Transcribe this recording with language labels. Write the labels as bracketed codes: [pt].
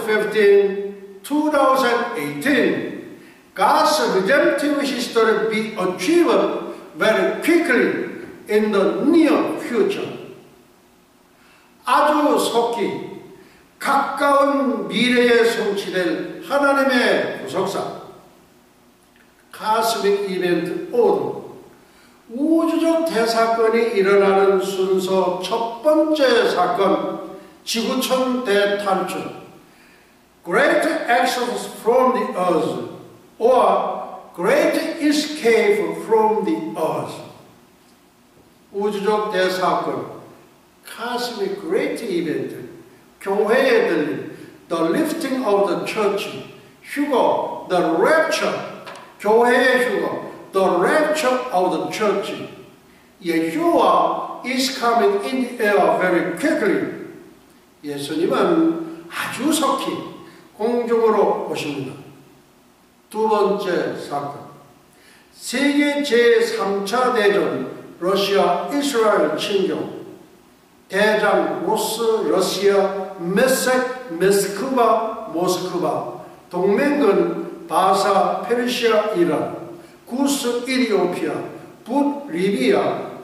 [en] 2015-2018 God's redemptive history be achieved very quickly in the near future. [ko] 아주 속히 가까운 미래에 성취될 하나님의 구속사 [en] 카스믹 이벤트 오더 [ko] 우주적 대사건이 일어나는 순서 첫 번째 사건 지구촌 대탈출 [en] Great Exodus from the Earth [ko] or Great Escape from the Earth. 우주적 대사건, [en] Cosmic Great Event, [ko] 교회에 들린 [en] The Lifting of the Church, [ko] 휴거, [en] The Rapture, [ko] 교회의 휴거, [en] The Rapture of the Church. Yeshua is coming in the air very quickly. [ko] 예수님은 아주 속히 공중으로 오십니다. 두 번째 사건, 세계 제3차 대전 러시아 이스라엘 침공, 대장 로스 러시아 메섹 메스크바 모스크바, 동맹군 바사 페르시아 이란, 구스 이리오피아, 북 리비아,